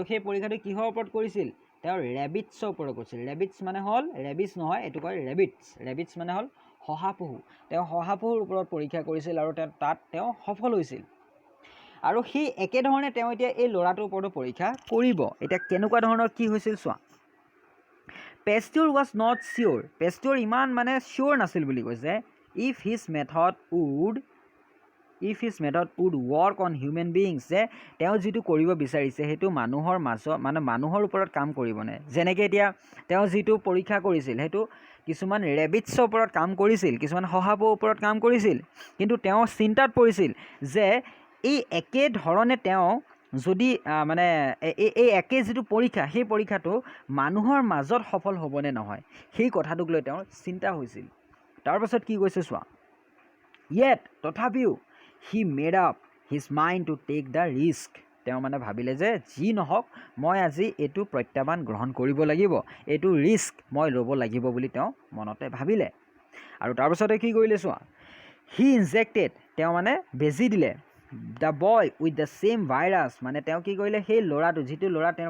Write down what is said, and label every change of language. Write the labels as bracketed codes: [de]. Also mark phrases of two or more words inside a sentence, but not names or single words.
[as] সেই পৰীক্ষাটো কিহৰ ওপৰত কৰিছিল তেওঁ ৰেবিটছৰ ওপৰত কৰিছিল ৰেবিটছ মানে হ'ল ৰেবিছ নহয় এইটো কয় ৰেবিটছ মানে হ'ল শহাপহু তেওঁ শহাপহুৰ ওপৰত পৰীক্ষা কৰিছিল আৰু তাত তেওঁ সফল হৈছিল আৰু সেই একেধৰণে তেওঁ এতিয়া এই ল'ৰাটোৰ ওপৰতো পৰীক্ষা কৰিব এতিয়া কেনেকুৱা ধৰণৰ কি হৈছিল চোৱা [en] Pasteur was not sure [as] পেষ্টিয়ৰ ইমান মানে চিয়'ৰ নাছিল বুলি কৈছে [en] if his method would work on human beings [as] যে তেওঁ যিটো কৰিব বিচাৰিছে সেইটো মানুহৰ ওপৰত কাম কৰিবনে যেনেকৈ এতিয়া তেওঁ যিটো পৰীক্ষা কৰিছিল সেইটো কিছুমান ৰেবিটছৰ ওপৰত কাম কৰিছিল কিছুমান শহাপহুৰ ওপৰত কাম কৰিছিল কিন্তু তেওঁ চিন্তাত পৰিছিল যে এই একেধৰণে তেওঁ যদি এই একে যিটো পৰীক্ষা সেই পৰীক্ষাটো মানুহৰ মাজত সফল হ'বনে নহয় সেই কথাটোক লৈ তেওঁৰ চিন্তা হৈছিল তাৰপাছত কি কৈছে চোৱা য়েট তথাপিও [en] he made up his mind to take the risk [as] তেওঁ মানে ভাবিলে যে যি নহওক মই আজি এইটো প্ৰত্যাহ্বান গ্ৰহণ কৰিব লাগিব এইটো ৰিস্ক মই ল'ব লাগিব বুলি তেওঁ মনতে ভাবিলে আৰু তাৰপিছতে কি কৰিলে চোৱা [en] he injected [as] তেওঁ মানে বেজি দিলে [en] the boy with the same virus [as] মানে তেওঁ কি কৰিলে সেই ল'ৰাটো যিটো ল'ৰা তেওঁৰ